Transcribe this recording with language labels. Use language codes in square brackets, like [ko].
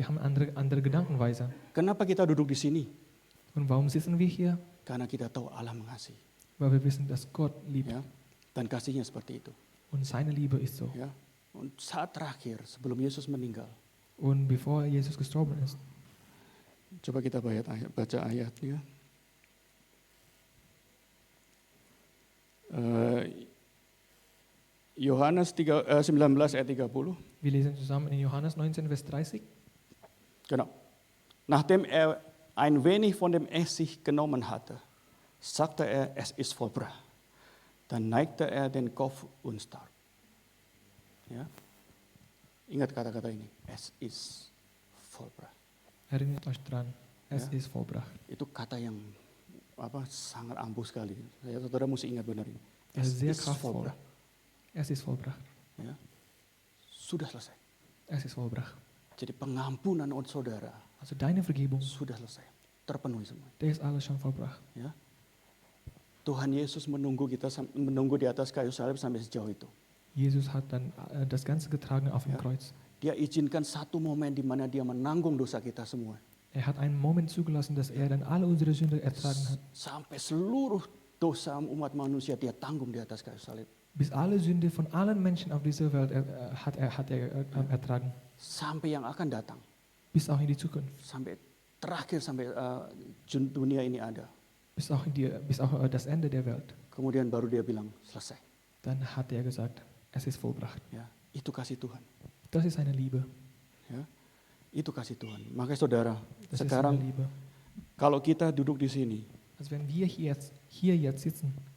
[de] wir haben andere Gedankenweise. [id] Kenapa kita duduk di sini? [de] Und warum sitzen wir hier? [id] Karena kita tahu Allah mengasihi. [de] Weil wir wissen, dass Gott liebt. [id] Ya. Dan kasihnya seperti itu. [de] Und seine Liebe ist so. [id] Ya. Und saat terakhir sebelum Yesus meninggal, [de] Und bevor Jesus gestorben ist, [id] coba kita baca ayatnya. Yohanes 19 ayat 30. [de] wir lesen zusammen in Johannes 19, Vers 30. Genau. Nachdem er ein wenig von dem Essig genommen hatte, sagte er, es ist vollbracht. Dann neigte er den Kopf und starb. Ya. [id] Ingat kata-kata ini, [de] es ist vollbracht. Erinnert euch dran, es Ja. ist vollbracht. [id] Itu kata yang sangat ampuh sekali. Saudara mesti ingat benar ini. [de] Es ist sehr ist kraftvoll. vollbracht. Es ist vollbracht. [id] Ya. Sudah selesai. [de] Es ist vollbracht. [id] Jadi pengampunan untuk saudara [de] Also deine Vergebung, [id] sudah selesai. Terpenuhi semua. [de] der ist alles schon vollbracht. [id] Ya. Tuhan Yesus menunggu di atas kayu salib sampai sejauh itu. [de] Jesus hat dann das Ganze getragen auf dem Ja. Kreuz. [id] Dia izinkan satu momen di mana dia menanggung dosa kita semua. [de] Er hat einen Moment zugelassen, dass er dann alle unsere Sünde ertragen hat. [id] Sampai seluruh dosa umat manusia dia tanggung di atas kayu salib. [de] Bis alle Sünde von allen Menschen auf dieser Welt hat er ertragen. [id] Sampai yang akan datang. [de] Bis auch in die Zukunft. [id] Sampai terakhir, sampai dunia ini ada. [de] Bis auch das Ende der Welt. [id] Kemudian baru dia bilang, selesai. [de] Dann hat er gesagt, es ist vollbracht. [id] Ya, itu kasih Tuhan. [de] Das ist seine Liebe. [id] Ya, itu kasih Tuhan. Makanya saudara, [de] Das [id] sekarang [de] ist seine Liebe. [id] kalau kita duduk di sini, [de] Also wenn wir hier jetzt sitzen